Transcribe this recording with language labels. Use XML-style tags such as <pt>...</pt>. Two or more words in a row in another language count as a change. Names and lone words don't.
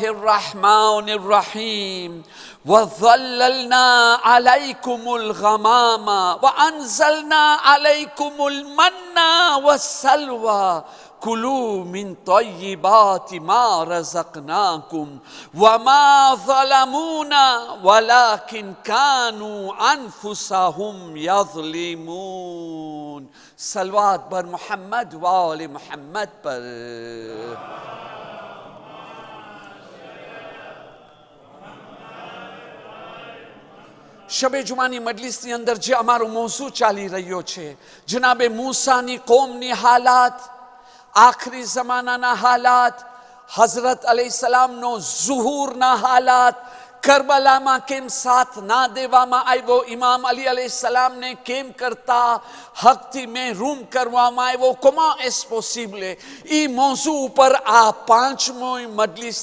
<ar>الرحمن الرحيم وظللنا عليكم الغمام وأنزلنا عليكم المن والسلوى كلوا من طيبات ما رزقناكم وما ظلمونا ولكن كانوا أنفسهم يظلمون</ar> <ur>صلوات بر محمد و آل محمد پر</ur> <gu>શબે જુમાની મજલિસની અંદર જે અમારો મોઝૂ ચાલી રહ્યો છે જનાબે મૂસાની કોમની હાલાત આખરી જમાનાના હાલાત હઝરત અલૈહિસ્સલામનો ઝુહૂરના હાલાત કરબલામાં કેમ સાથ ના દેવામાં આવ્યો ઇમામ અલી અલૈહિસ્સલામને કેમ કરતા હકથી મહેરૂમ કરવામાં આવ્યો કોમા</gu> <en>as possible</en> <gu>એ મોઝૂ ઉપર આ પાંચમોય મજલિસ</gu>